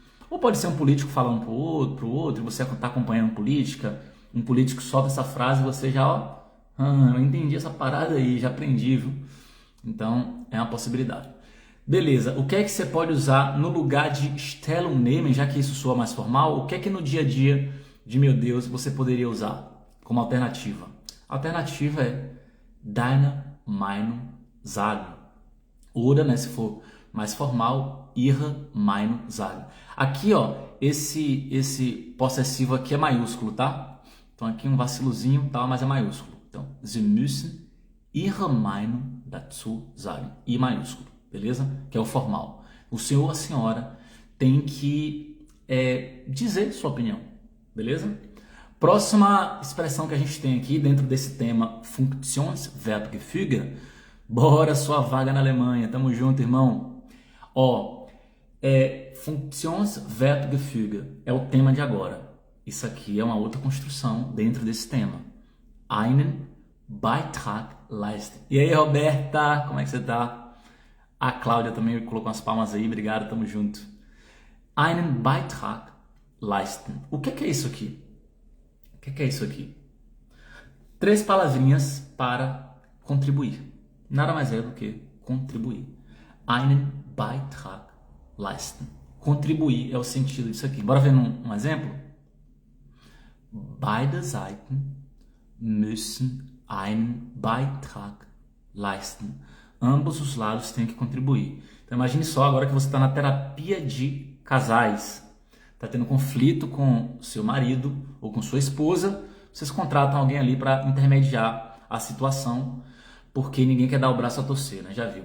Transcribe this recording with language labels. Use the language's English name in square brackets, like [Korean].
[Portuguese] Ou pode ser um político falando pro outro, e você está acompanhando política, um político solta essa frase e você já, eu entendi essa parada aí, já aprendi, viu? Então, é uma possibilidade. Beleza, o que é que você pode usar no lugar de Stellung nehmen, já que isso soa mais formal? O que é que no dia a dia de meu Deus você poderia usar como alternativa? A alternativa é Deine Meinung sagen. Ou, né, se for mais formal, Ihre Meinung sagen. Aqui, ó, esse possessivo aqui é maiúsculo, tá? Então aqui um vacilozinho, tá, mas é maiúsculo. [German] Então, Sie müssen Ihre Meinung dazu sagen. [Portuguese] I maiúsculo, beleza? Que é o formal. O senhor ou a senhora tem que dizer sua opinião, beleza? Próxima expressão que a gente tem aqui dentro desse tema Funktionsverbgefüge. Bora, sua vaga na Alemanha. Tamo junto, irmão. Ó, Funktionsverbgefüge é o tema de agora. Isso aqui é uma outra construção dentro desse tema. Einen Beitrag leisten. E aí, Roberta, como é que você tá? A Cláudia também colocou umas palmas aí. Obrigado, tamo junto. Einen Beitrag leisten. O que é isso aqui? O que é isso aqui? 3 palavrinhas para contribuir. Nada mais é do que contribuir. Einen Beitrag leisten. Contribuir é o sentido disso aqui. Bora ver um exemplo? [German] Beide Seiten müssen einen Beitrag leisten. [Portuguese] Ambos os lados têm que contribuir. Então imagine só agora que você está na terapia de casais. Está tendo conflito com seu marido ou com sua esposa. Vocês contratam alguém ali para intermediar a situação, porque ninguém quer dar o braço a torcer, né? Já viu?